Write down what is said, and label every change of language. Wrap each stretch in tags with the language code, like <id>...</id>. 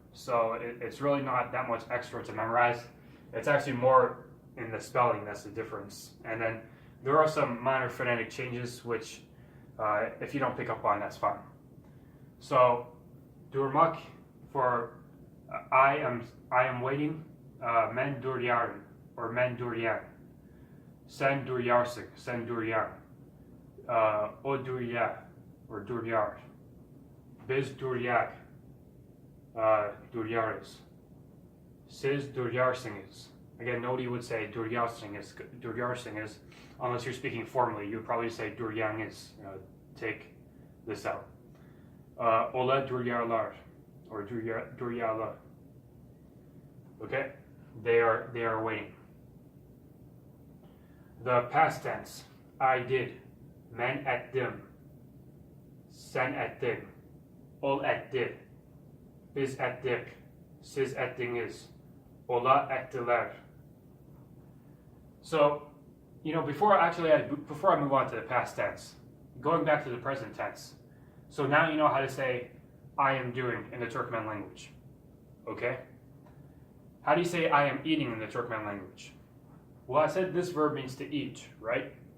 <en>So it's really not that much extra to memorize. It's actually more in the spelling that's the difference. And then there are some minor phonetic changes, which if you don't pick up on, that's fine. So durmak for I am waiting.</en> <tk>Men duryarın, or men duryar. Sen duryarsın, sen duryar. O duryar, or duryar. Biz duryak. Duryarız. Siz duryarsınız.</tk> <en>Again, nobody would say duryarsınız unless you're speaking formally. You would probably say duryangiz. Take this out.</en> <tk>Ola duryarlar,</tk> <en>or duryarlar. Okay, they are waiting. The past tense. I did.</en> <tk>Men ettim. Sen ettin. Ol etti. Biz ettik, siz ettiniz, ola ettiler.</tk> <en>So, before I move on to the past tense, going back to the present tense. So now you know how to say I am doing in the Turkmen language. Okay? How do you say I am eating in the Turkmen language? Well, I said this verb means to eat, right?</en>